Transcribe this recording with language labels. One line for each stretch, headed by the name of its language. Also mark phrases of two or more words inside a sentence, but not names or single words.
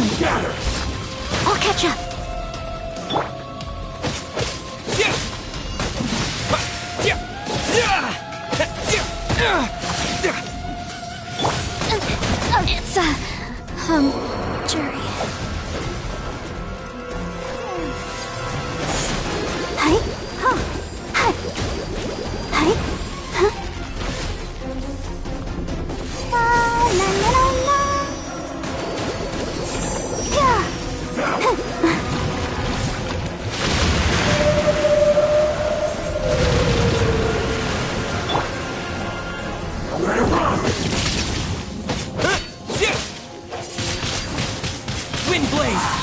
English: I'll catch up. It's jury. Hi, huh? Hi, hi, huh? La la la la la. Yeah. Wind blade!